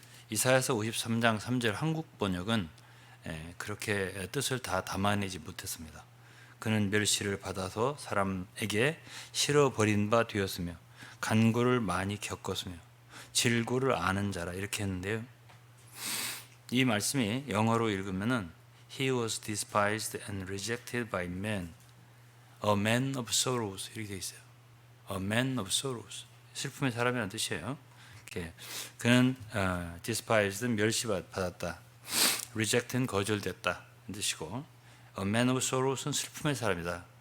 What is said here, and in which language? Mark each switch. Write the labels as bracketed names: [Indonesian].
[Korean] 이사야서 53장 3절 한국 번역은 그렇게 뜻을 다 담아내지 못했습니다. 그는 멸시를 받아서 사람에게 실어버린 바 되었으며 간고를 많이 겪었으며 질고를 아는 자라, 이렇게 했는데요. 이 말씀이 영어로 읽으면은 [English] He was despised and rejected by men, a man of sorrows, [Korean] 이렇게 되어 있어요. [English] A man of sorrows, [Korean] 슬픔의 사람이라는 뜻이에요. 그는 despised, 멸시받았다, rejected는 거절됐다 이 뜻이고, [English] a man of sorrows [Korean] 는 슬픔의 사람이다.